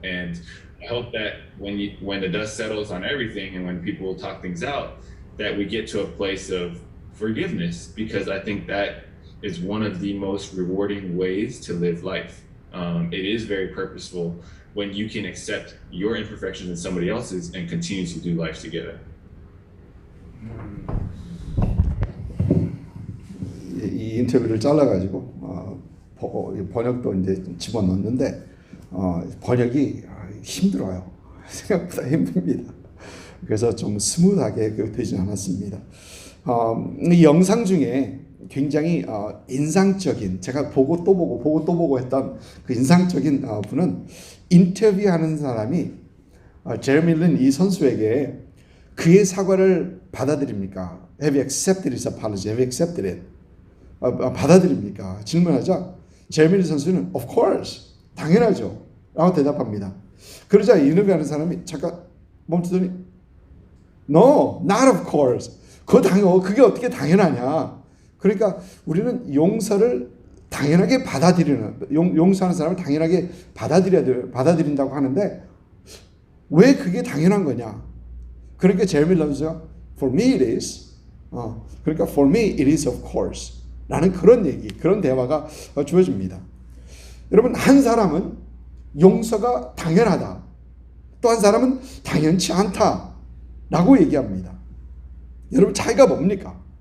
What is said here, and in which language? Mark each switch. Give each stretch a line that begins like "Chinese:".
English: And I hope that when the dust settles on everything and when people talk things out, that we get to a place of forgiveness, because I think that is one of the most rewarding ways to live life. It is very purposeful when you can accept your imperfections and somebody else's and continue to do life together.
Korean: 이 인터뷰를 잘라가지고 번역도 이제 집어넣는데 번역이 힘들어요. 생각보다 힘듭니다. 그래서 좀 스무하게 되지 않았습니다. 이 영상 중에 굉장히 인상적인, 제가 보고 또 보고 했던 그 인상적인 분은 인터뷰하는 사람이 제레미 린 이 선수에게 그의 사과를 받아들입니까?
English: Have you accepted his apology? Have you accepted it?
Korean: 받아들입니까? 질문하자 제레미 린 선수는
English: Of course,
Korean: 당연하죠 라고 대답합니다. 그러자 인터뷰하는 사람이 잠깐 멈추더니
English: No, not of course.
Korean: 그게 어떻게 당연하냐. 그러니까 우리는 용서를 당연하게 용서하는 사람을 당연하게 받아들인다고 하는데 왜 그게 당연한 거냐. 그러니까 제레미 선수가
English: For me it is. 그러니까 For me it is of course.
Korean: 라는 그런 대화가 주어집니다. 여러분, 한 사람은 용서가 당연하다. 또 한 사람은 당연치 않다. 라고 얘기합니다. 여러분, 차이가 뭡니까?